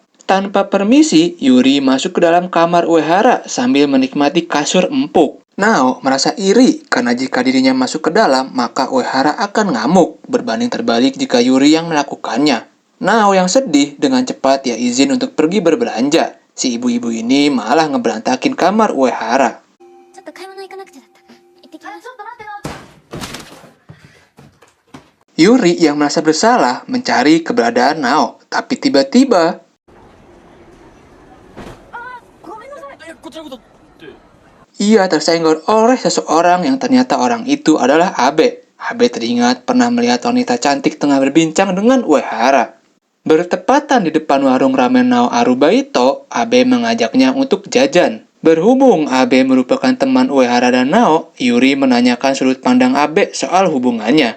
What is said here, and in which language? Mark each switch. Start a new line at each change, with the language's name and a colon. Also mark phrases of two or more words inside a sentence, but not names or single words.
Indonesian: Tanpa permisi, Yuri masuk ke dalam kamar Uehara sambil menikmati kasur empuk. Nao merasa iri karena jika dirinya masuk ke dalam, maka Uehara akan ngamuk, berbanding terbalik jika Yuri yang melakukannya. Nao yang sedih, dengan cepat ia izin untuk pergi berbelanja. Si ibu-ibu ini malah ngeberantakin kamar Uehara.
Japanese: ちょっと買い物行かなくちゃだった。行ってきます。ちょっと待ってな。
Indonesian: Yuri yang merasa bersalah mencari keberadaan Nao, tapi tiba-tiba
Japanese: ごめんなさい。こちらこそって。
Indonesian: ia tersenggol oleh seseorang yang ternyata orang itu adalah Abe. Abe teringat pernah melihat wanita cantik tengah berbincang dengan Uehara. Bertepatan di depan warung ramen Nao Arubaito, Abe mengajaknya untuk jajan. Berhubung Abe merupakan teman Uehara dan Nao, Yuri menanyakan sudut pandang Abe soal hubungannya.